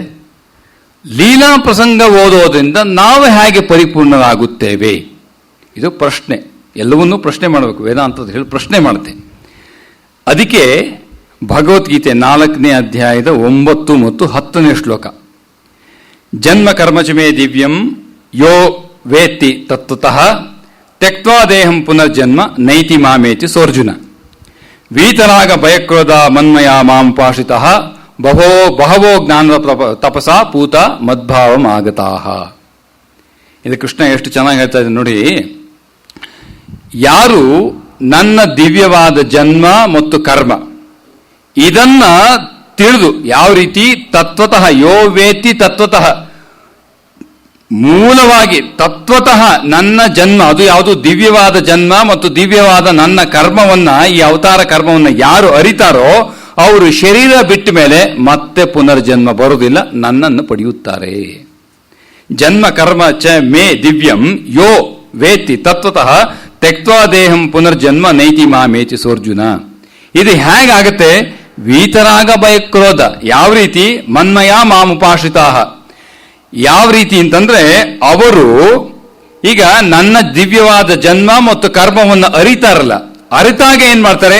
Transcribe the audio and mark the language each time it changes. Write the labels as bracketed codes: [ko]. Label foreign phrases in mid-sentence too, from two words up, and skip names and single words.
[kn] ಲೀಲಾ ಪ್ರಸಂಗ ಓದೋದ್ರಿಂದ ನಾವು ಹೇಗೆ ಪರಿಪೂರ್ಣರಾಗುತ್ತೇವೆ? ಇದು ಪ್ರಶ್ನೆ. ಎಲ್ಲವನ್ನೂ ಪ್ರಶ್ನೆ ಮಾಡಬೇಕು. ವೇದಾಂತದ ಹೇಳಿ ಪ್ರಶ್ನೆ ಮಾಡುತ್ತೆ. ಅದಕ್ಕೆ ಭಗವದ್ಗೀತೆ 4ನೇ ಅಧ್ಯಾಯದ 9 ಮತ್ತು 10ನೇ ಶ್ಲೋಕ. [sa] ಜನ್ಮ ಕರ್ಮಚಮೇ ದಿವ್ಯಂ ಯೋ ವೇತ್ತಿ ತತ್ವತಃ ತ್ಯಕ್ತ್ವಾ ದೇಹಂ ಪುನರ್ಜನ್ಮ ನೈತಿ ಮಾಮೇತಿ ಸೋರ್ಜುನ. ವೀತರಾಗ ಭಯಕ್ರೋಧ ಮನ್ಮಯ ಮಾಂಪಾಷಿತಃ ಬಹವೋ ಜ್ಞಾನದ ತಪಸಾ ಪೂತ ಮದ್ಭಾವಂ ಆಗತಾಹ. [kn] ಇದು ಕೃಷ್ಣ ಎಷ್ಟು ಚೆನ್ನಾಗಿ ಹೇಳ್ತಾ ಇದೆ ನೋಡಿ. ಯಾರು ನನ್ನ ದಿವ್ಯವಾದ ಜನ್ಮ ಮತ್ತು ಕರ್ಮ ಇದನ್ನ ತಿಳಿದು ಯಾವ ರೀತಿ ತತ್ವತಃ [sa] ಯೋ ವೇತ್ತಿ ತತ್ವತಃ [kn] ಮೂಲವಾಗಿ ತತ್ವತಃ ನನ್ನ ಜನ್ಮ ಅದು ಯಾವುದು ದಿವ್ಯವಾದ ಜನ್ಮ ಮತ್ತು ದಿವ್ಯವಾದ ನನ್ನ ಕರ್ಮವನ್ನ ಈ ಅವತಾರ ಕರ್ಮವನ್ನ ಯಾರು ಅರಿತಾರೋ ಅವರು ಶರೀರ ಬಿಟ್ಟ ಮೇಲೆ ಮತ್ತೆ ಪುನರ್ಜನ್ಮ ಬರುವುದಿಲ್ಲ, ನನ್ನನ್ನು ಪಡೆಯುತ್ತಾರೆ. [sa] ಜನ್ಮ ಕರ್ಮ ಚ ಮೇ ದಿವ್ಯಂ ಯೋ ವೇತ್ತಿ ತತ್ವತಃ ತ್ಯಕ್ತ್ವಾ ದೇಹಂ ಪುನರ್ಜನ್ಮ ನೈತಿ ಮಾಮೇತಿ ಸೋರ್ಜುನ. [kn] ಇದು ಹೇಗಾಗತ್ತೆ? [sa] ವೀತರಾಗ ಭಯಕ್ರೋಧ. [kn] ಯಾವ ರೀತಿ? [sa] ಮನ್ಮಯ ಮಾಮುಪಾಶ್ರಿತಾಹ. [kn] ಯಾವ ರೀತಿ ಅಂತಂದ್ರೆ ಅವರು ಈಗ ನನ್ನ ದಿವ್ಯವಾದ ಜನ್ಮ ಮತ್ತು ಕರ್ಮವನ್ನು ಅರಿತಾರಲ್ಲ, ಅರಿತಾಗ ಏನ್ ಮಾಡ್ತಾರೆ?